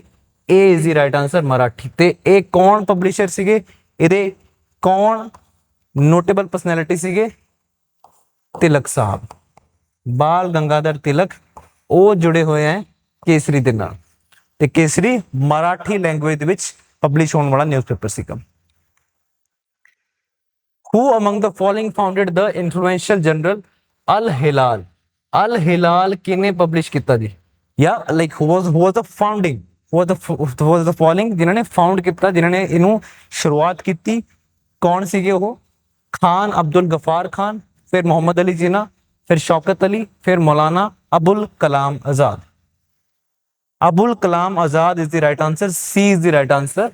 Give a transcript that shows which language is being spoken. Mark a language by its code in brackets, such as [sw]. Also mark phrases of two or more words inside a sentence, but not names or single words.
[pa] ਇਹ [en] is the right answer, [pa] ਮਰਾਠੀ। ਤੇ ਇਹ ਕੌਣ ਪਬਲਿਸ਼ਰ ਸੀਗੇ? ਇਹਦੇ ਕੌਣ [en] notable personality [pa] ਸੀਗੇ? ਤਿਲਕ ਸਾਹਿਬ, ਬਾਲ ਗੰਗਾਧਰ ਤਿਲਕ, ਉਹ ਜੁੜੇ ਹੋਏ ਹੈ ਕੇਸਰੀ ਦੇ ਨਾਲ। ਤੇ ਕੇਸਰੀ ਮਰਾਠੀ ਲੈਂਗੁਏਜ ਦੇ ਵਿੱਚ ਪਬਲਿਸ਼ ਹੋਣ ਵਾਲਾ ਨਿਊਜ਼ਪੇਪਰ ਸੀਗਾ। [en] Who among the following founded the influential journal Al Hilal? [pa] Al Hilal ਕਿਹਨੇ ਪਬਲਿਸ਼ ਕੀਤਾ ਜੀ? ਜਾਂ ਲਾਈਕ [en] who was the founding was the following [pa] ਜਿਨ੍ਹਾਂ ਨੇ ਫਾਊਂਡ ਕੀਤਾ, ਜਿਨ੍ਹਾਂ ਨੇ ਇਹਨੂੰ ਸ਼ੁਰੂਆਤ ਕੀਤੀ, ਕੌਣ ਸੀਗੇ ਉਹ? ਖਾਨ ਅਬਦੁਲ ਗਫਾਰ ਖਾਨ, ਫਿਰ ਮੁਹੰਮਦ ਅਲੀ ਜਿਨਾ, ਫਿਰ ਸ਼ੌਕਤ ਅਲੀ, ਫਿਰ ਮੌਲਾਨਾ ਅਬੁਲ ਕਲਾਮ ਆਜ਼ਾਦ। [en] Abul Kalam Azad is the right answer, C is the right answer.